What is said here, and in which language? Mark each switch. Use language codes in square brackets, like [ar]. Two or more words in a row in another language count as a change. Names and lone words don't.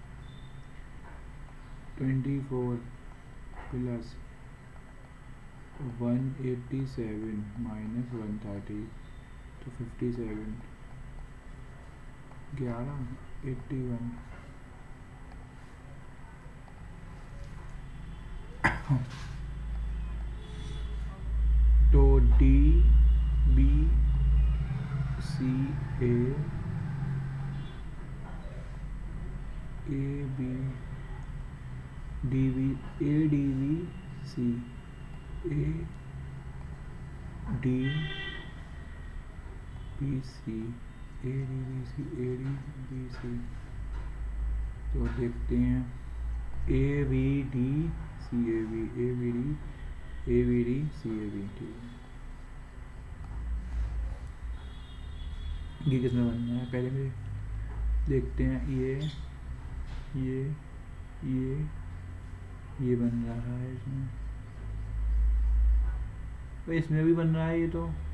[hi] 24 + 187 - 130 तो 57। 11 81। तो D B C A A B D B A D B C A D B C A D B C A D B C। तो देखते हैं A B D C A B A B D A B D C A B। ठीक है, ये किसमें बनना है पहले में देखते हैं। ये ये बन रहा है इसमें, तो इसमें भी बन रहा है ये तो।